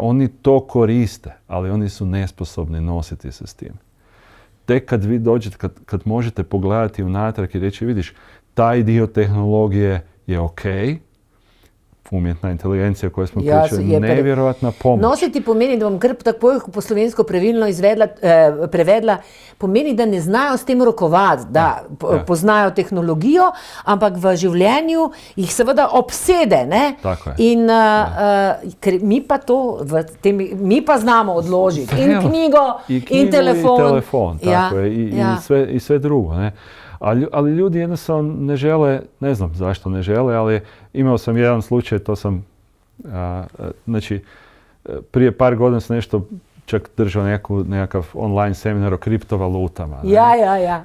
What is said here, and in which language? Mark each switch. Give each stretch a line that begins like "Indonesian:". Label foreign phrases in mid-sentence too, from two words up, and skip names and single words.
Croatian: Oni to koriste, ali oni su nesposobni nositi se s tim. Tek kad vi dođete, kad možete pogledati unatrag i reći, vidiš, taj dio tehnologije je ok, umjetna inteligencija koju smo pričali, nevjerojatna pomoć.
Slovenian: Nositi pomeni, da bom kar tako po slovensko pravilno prevedla, pomeni, da ne znajo s tem rokovati, da poznajo tehnologijo, ampak v življenju jih seveda obsede. Ne? Tako je. In ker mi pa znamo odložiti in knjigo, in telefon.
Croatian: Tako je, i sve drugo. Ne? Ali ljudi jednostavno ne žele, ne znam zašto ne žele, ali imao sam jedan slučaj, to sam, znači, prije par godina sam nešto čak držao nekakav online seminar o kriptovalutama.
Slovenian: Ja.